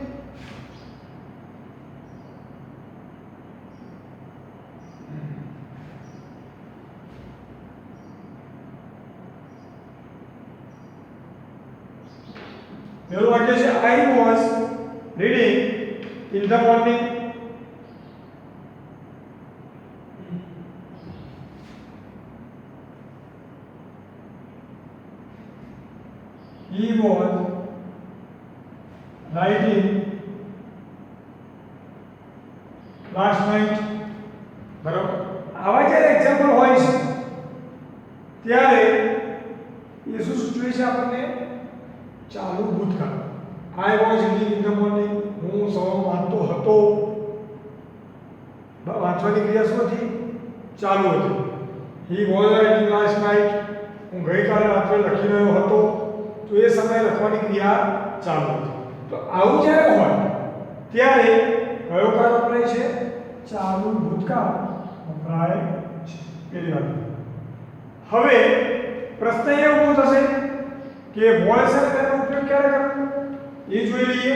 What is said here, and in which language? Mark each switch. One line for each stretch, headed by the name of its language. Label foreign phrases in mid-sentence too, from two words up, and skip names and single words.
Gujarati: પહેલું વાક્ય છે
English: I was reading in the morning. He was writing last night.
Gujarati: બરાબર? આવા જ્યારે એક્ઝામ્પલ હોય છે ત્યારે એ શું સૂચવે છે આપણને? ચાલુ ભૂતકાળ.
English: I was reading in the morning.
Gujarati: હું સવારમાં વાંચતો હતો. વાંચવાની ક્રિયા શું હતી? ચાલુ હતી.
English: He was writing last night.
Gujarati: હું ગઈકાલે રાત્રે લખી રહ્યો હતો. તો એ સમયે લખવાની ક્રિયા ચાલુ હતી. તો આવું જ્યારે હોય ત્યારે કયો કાળ વપરાય છે? ચાલુ ભૂતકાળ વપરાય છે. પેલી વાત. હવે પ્રશ્ન એ ઊભો થશે કે વોઇસ અને તેનો ઉપયોગ ક્યારે કરવો એ જોઈ લઈએ.